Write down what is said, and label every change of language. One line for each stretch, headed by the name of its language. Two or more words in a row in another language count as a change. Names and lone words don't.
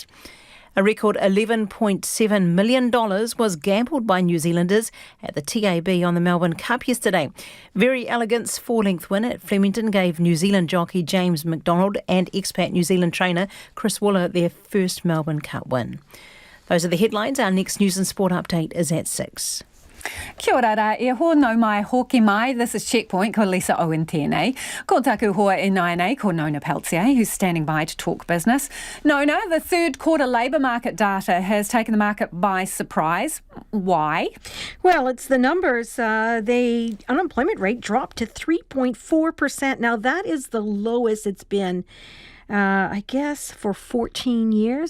English: A record $11.7 million was gambled by New Zealanders at the TAB on the Melbourne Cup yesterday. Very Elegant's 4-length win at Flemington gave New Zealand jockey James McDonald and expat New Zealand trainer Chris Wooler their first Melbourne Cup win. Those are the headlines. Our next news and sport update is at 6.
Māori: Kia ora rā, e ho no mai hoki mai.
English: This is Checkpoint,
Māori: ko Lisa Owen tēnei. Ko taku hoa e nai nei, ko Nona Peltier,
English: who's standing by to talk business. Nona, the third quarter labour market data has taken the market by surprise. Why? Well, it's the numbers. The unemployment rate dropped to 3.4%. Now, that is the lowest it's been I guess for 14 years.